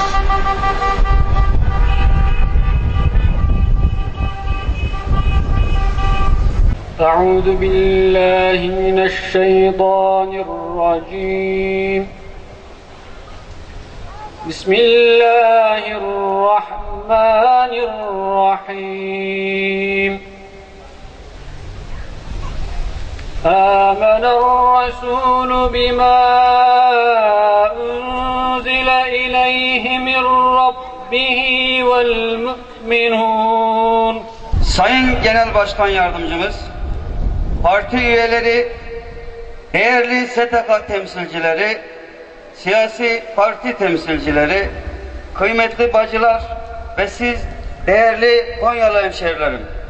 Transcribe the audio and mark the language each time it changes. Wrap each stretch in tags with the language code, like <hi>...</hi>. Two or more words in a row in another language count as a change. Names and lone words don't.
<ar>أعوذ بالله من الشيطان الرجيم بسم الله الرحمن الرحيم آمن الرسول بما أنزل إليه من ربه والمؤمنون.</ar> <tr>Sayın Genel Başkan Yardımcımız, parti üyeleri, değerli STK temsilcileri, siyasi parti temsilcileri, kıymetli bacılar ve siz değerli Konyalı hemşehrilerim.</tr>